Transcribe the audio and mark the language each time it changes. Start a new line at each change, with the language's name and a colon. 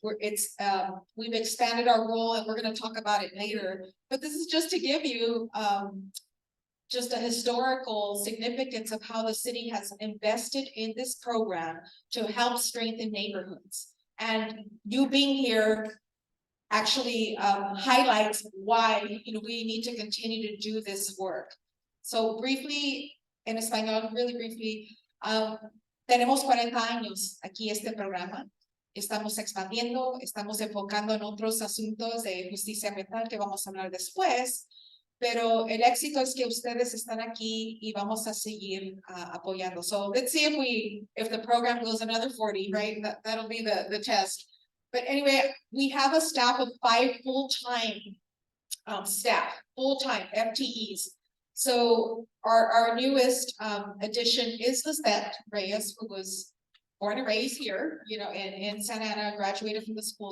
English: We've expanded our role, and we're gonna talk about it later, but this is just to give you just a historical significance of how the city has invested in this program to help strengthen neighborhoods. And you being here actually highlights why, you know, we need to continue to do this work. So briefly,
Spanish: en español,
English: really briefly,
Spanish: tenemos 40 años aquí este programa. Estamos expandiendo, estamos enfocando en otros asuntos de justicia ambiental que vamos a hablar después. Pero el éxito es que ustedes están aquí y vamos a seguir apoyando.
English: So let's see if the program goes another 40, right? That'll be the test. But anyway, we have a staff of 5 full-time staff, full-time FTEs. So our newest addition is Lisbeth Reyes, who was born and raised here, you know, in Santa Ana, graduated from the school.